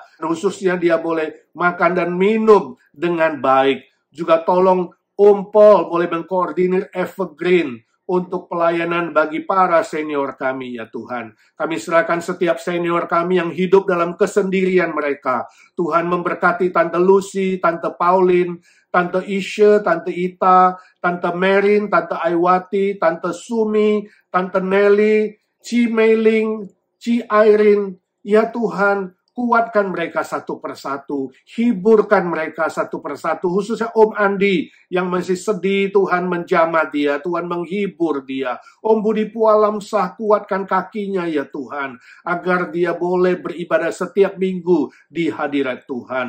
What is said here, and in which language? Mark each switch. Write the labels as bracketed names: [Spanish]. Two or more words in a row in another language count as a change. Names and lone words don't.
[Indonesian] Khususnya dia boleh makan dan minum dengan baik. Juga tolong Om Paul boleh mengkoordinir Evergreen untuk pelayanan bagi para senior kami, ya Tuhan. Kami serahkan setiap senior kami yang hidup dalam kesendirian mereka. Tuhan memberkati Tante Lucy, Tante Pauline, Tante Isha, Tante Ita, Tante Merin, Tante Aiwati, Tante Sumi, Tante Nelly, Ci Meiling, Ci Irene. Ya Tuhan, kuatkan mereka satu persatu, hiburkan mereka satu persatu, khususnya Om Andi yang masih sedih. Tuhan menjamah dia, Tuhan menghibur dia. Om Budi Pualamsah, kuatkan kakinya ya Tuhan, agar dia boleh beribadah setiap minggu di hadirat Tuhan.